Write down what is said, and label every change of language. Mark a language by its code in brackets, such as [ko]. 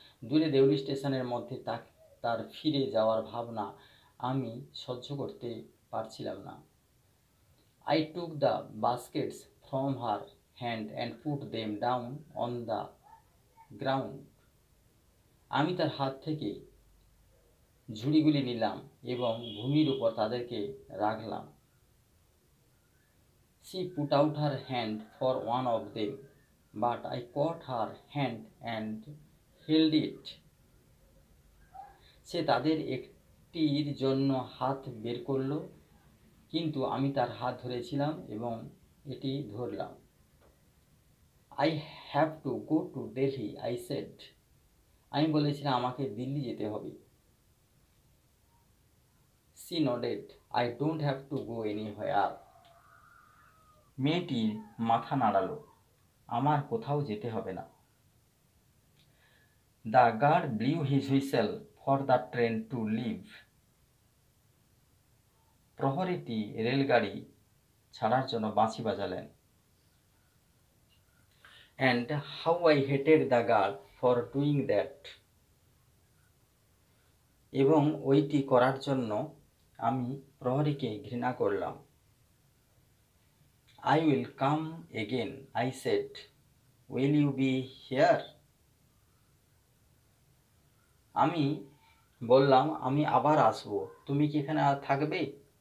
[bn] দূরে দেউলি স্টেশনের মধ্যে তার ফিরে যাওয়ার ভাবনা আমি সহ্য করতে পারছিলাম না। [en] I took the baskets from her hand and put them down on the ground. [bn] আমি তার হাত থেকে ঝুড়িগুলি নিলাম এবং ভূমির উপর তাদেরকে রাখলাম। [en] She put out her hand for one of them, but I caught her hand and held it. [bn] সে তাদের একটির জন্য হাত বের করল, কিন্তু আমি তার হাত ধরেছিলাম এবং এটি ধরলাম। [en] I have to go to Delhi, I said. [bn] আমি বলেছিলাম আমাকে দিল্লি যেতে হবে। [en] She nodded. I don't have to go anywhere. [bn] মেয়েটি মাথা নাড়ালো, আমার কোথাও যেতে হবে না। [en] The guard blew his whistle for the train to leave. [bn] প্রহরীটি রেলগাড়ি ছাড়ার জন্য বাঁশি বাজালেন। [en] And how I hated the guard for doing that. [bn] এবং ওইটি করার জন্য আমি প্রহরীকে ঘৃণা করলাম। [en] I will come again, I said. Will you be here? [bn] আমি বললাম, আমি আবার আসবো, তুমি কি এখানে থাকবে?